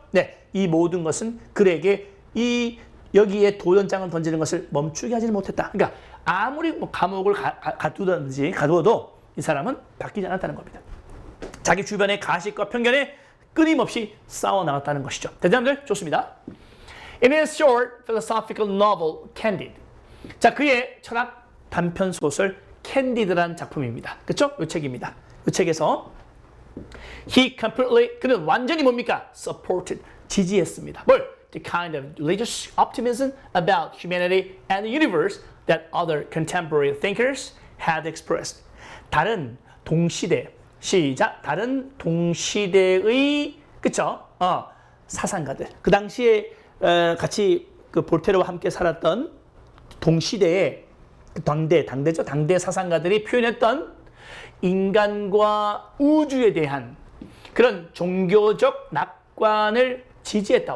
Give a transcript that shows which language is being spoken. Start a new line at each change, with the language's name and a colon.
Korean: 네, 이 모든 것은 그에게 여기에 도전장을 던지는 것을 멈추게 하지는 못했다. 그러니까 아무리 감옥을 가두어도 이 사람은 바뀌지 않았다는 겁니다. 자기 주변의 가식과 편견에 끊임없이 싸워 나갔다는 것이죠. 대장들 좋습니다.
English: In his short philosophical novel Candide.
Korean: 자, 그의 철학 단편 소설 캔디드라는 작품입니다. 그렇죠? 이 책입니다. 이 책에서 그는 완전히 뭡니까? supported, 지지했습니다. 뭘?
English: the kind of religious optimism about humanity and the universe that other contemporary thinkers had expressed.
Korean: 다른 동시대, 시작, 다른 동시대의, 그쵸? 사상가들. 그 당시에 같이 그 볼테르와 함께 살았던 동시대의 당대죠. 당대 사상가들이 표현했던 인간과 우주에 대한 그런 종교적 낙관을 지지했다.